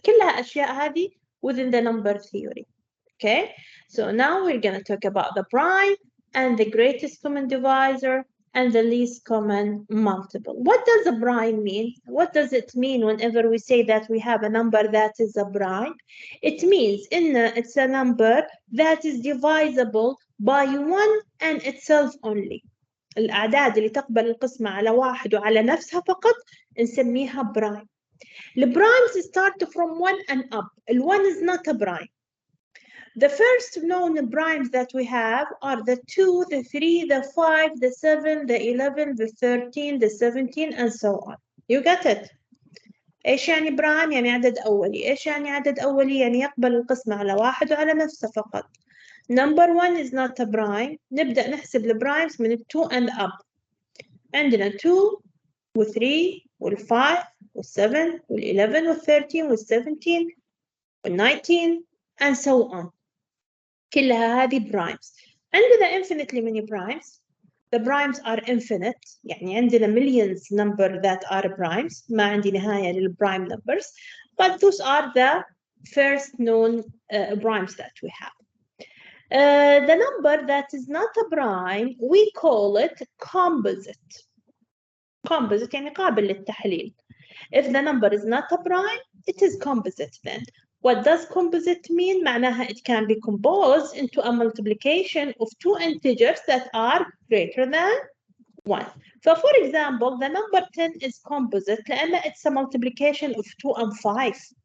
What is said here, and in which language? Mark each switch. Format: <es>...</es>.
<ar>كلها أشياء هذه</ar> <en>within the number theory. Okay, so now we're going to talk about the prime and the greatest common divisor and the least common multiple. What does a prime mean? What does it mean whenever we say that we have a number that is a prime? It means it's a number that is divisible by 1 and itself only.</en> <ar>الأعداد اللي تقبل القسمة على واحد وعلى نفسها فقط نسميها prime.</ar> <en>The primes start from 1 and up. The 1 is not a prime. The first known primes that we have are the 2, the 3, the 5, the 7, the 11, the 13, the 17, and so on. You get it?</en> <ar>إيش يعني برايم؟ يعني عدد أولي. إيش يعني عدد أولي؟ يعني يقبل القسمة على واحد وعلى نفسه فقط.</ar> <en>Number 1 is not a prime.</en> <ar>نبدأ نحسب البرايمز من 2</ar> <en>and up.</en> <ar>عندنا 2 و3 وال5 وال7 وال11 وال13 وال17 وال19</ar> <en>and so on.</en> <ar>كلها هذه primes.</ar> <en>عندنا infinitely many primes. The primes are infinite.</en> <ar>يعني عندنا</ar> <en>millions number that are primes.</en> <ar>ما عندي نهاية للprime numbers.</ar> <en>But those are the first known primes that we have. The number that is not a prime, we call it composite.</en> <ar>Composite يعني قابل للتحليل.</ar> <en>If the number is not a prime, it is composite then. What does composite mean? معناها it can be composed into a multiplication of two integers that are greater than 1. So for example, the number 10 is composite لأن it's a multiplication of 2 and 5.</en>